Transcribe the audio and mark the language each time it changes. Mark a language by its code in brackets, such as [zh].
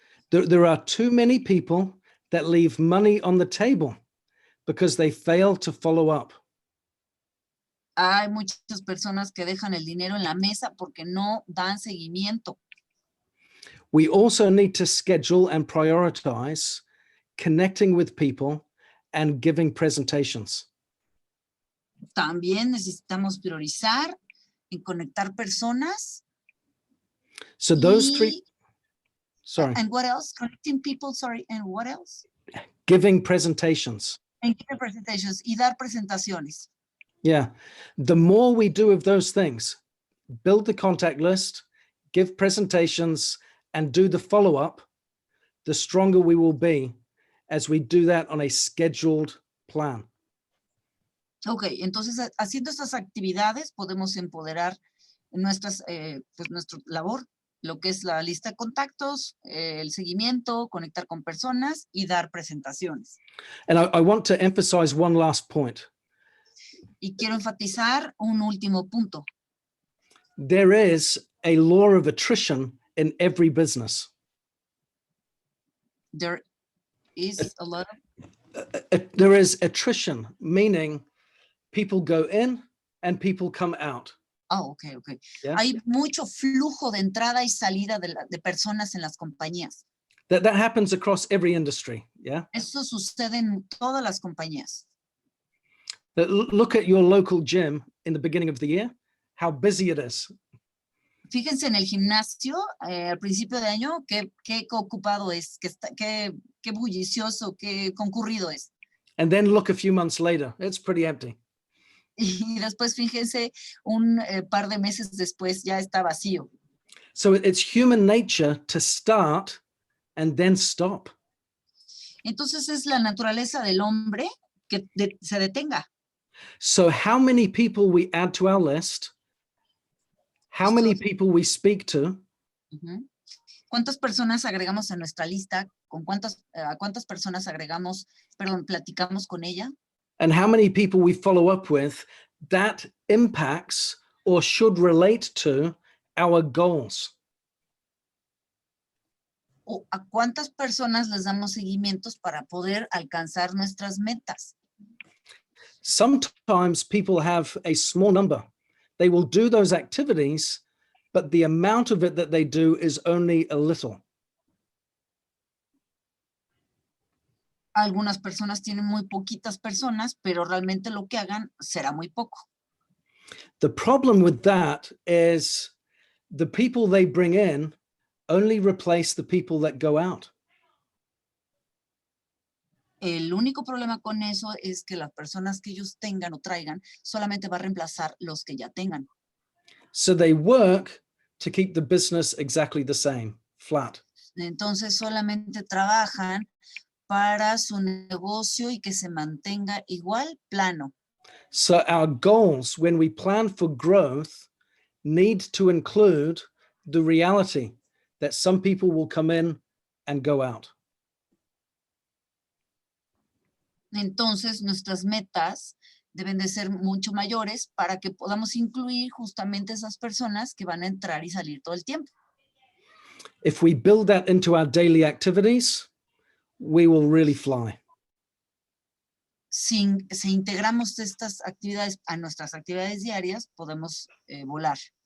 [en] There are too many people that leave money on the table because they fail to follow up. [es] Hay muchas personas que dejan el dinero en la mesa porque no dan seguimiento. [en] We also need to schedule and prioritize connecting with people and giving presentations. [es] También necesitamos priorizar en conectar personas. [en] So those three, sorry. And what else? Connecting people, sorry, and what else? Giving presentations. And giving presentations [es] y dar presentaciones. [en] Yeah. The more we do of those things, build the contact list, give presentations, and do the follow-up, the stronger we will be as we do that on a scheduled plan. [es] Ok, entonces haciendo estas actividades podemos empoderar nuestras, pues nuestra labor, lo que es la lista de contactos, el seguimiento, conectar con personas y dar presentaciones. [en] And I want to emphasize one last point. [es] Y quiero enfatizar un último punto. [en] There is a law of attrition in every business. There is a lot of... There is attrition, meaning people go in and people come out. Oh, ok. Yeah. [es] Hay mucho flujo de entrada y salida de personas en las compañías. [en] That happens across every industry, yeah? [es] Eso sucede en todas las compañías. [en] Look at your local gym in the beginning of the year, how busy it is. [es] Fíjense en el gimnasio al principio de año, qué ocupado es, qué bullicioso, qué concurrido es. [en] And then look a few months later, it's pretty empty. [es] y después, fíjense, un par de meses después ya está vacío. [en] So it's human nature to start and then stop. [es] Entonces es la naturaleza del hombre que se detenga. [en] So how many people we add to our list, how many people we speak to, Ujú. [es] ¿Cuántas personas agregamos a nuestra lista? ¿A cuántas personas platicamos con ella? [en] and how many people we follow up with, that impacts or should relate to our goals. [es] ¿O a cuántas personas les damos seguimientos para poder alcanzar nuestras metas? [en] Sometimes people have a small number. They will do those activities, but the amount of it that they do is only a little. [es] Algunas personas tienen muy poquitas personas, pero realmente lo que hagan será muy poco. [en] The problem with that is the people they bring in only replace the people that go out. [es] El único problema con eso es que las personas que ellos tengan o traigan solamente va a reemplazar los que ya tengan. [en] So they work to keep the business exactly the same, flat. [es] Entonces solamente trabajan para su negocio y que se mantenga igual, plano. [en] So our goals when we plan for growth need to include the reality that some people will come in and go out. [es] Entonces nuestras metas deben de ser mucho mayores para que podamos incluir justamente esas personas que van a entrar y salir todo el tiempo. [en] If we build that into our daily activities, we will really fly. [es] Si integramos estas actividades a nuestras actividades diarias, podemos volar.